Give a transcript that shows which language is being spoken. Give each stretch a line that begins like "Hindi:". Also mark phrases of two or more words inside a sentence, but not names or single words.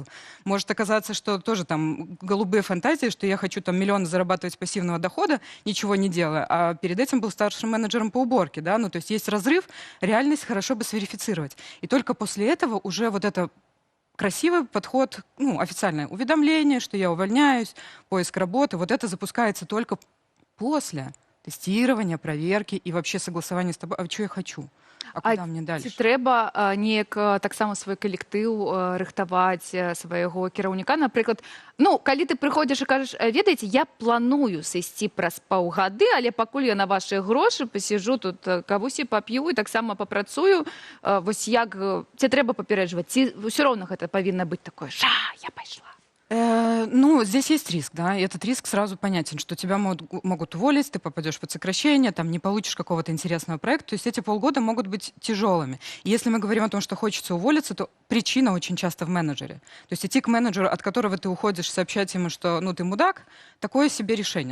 Russian: Может оказаться, что тоже там голубые фантазии, что я хочу там миллионы зарабатывать пассивного дохода, ничего не делая, а перед этим был старшим менеджером по уборке, да, ну то есть есть разрыв, реальность хорошо бы сверифицировать. И только после этого уже вот это красивый подход, ну, официальное уведомление, что я увольняюсь, поиск работы, вот это запускается только после тестирования, проверки и вообще согласования с тобой, а что я хочу, а куда мне дальше?
Belarusian: Ці трэба неяк таксама свой калектыў рыхтаваць свайго кіраўніка, напрыклад, ну, калі ты прыходзіш і кажаш, ведаеце, я планую сысці праз паўгады, але пакуль я на вашыя грошы пасіжу тут кавусі пап'ю і таксама папрацую, вось як, ці трэба папярэджваць, ці ўсё роўна гэта павінна быць такое, я пайшла.
Russian: Ну, здесь есть риск, да, и этот риск сразу понятен, что тебя могут уволить, ты попадешь под сокращение, там не получишь какого-то интересного проекта, то есть эти полгода могут быть тяжелыми. И если мы говорим о том, что хочется уволиться, то причина очень часто в менеджере. То есть идти к менеджеру, от которого ты уходишь, сообщать ему, что, ну, ты мудак, такое себе решение.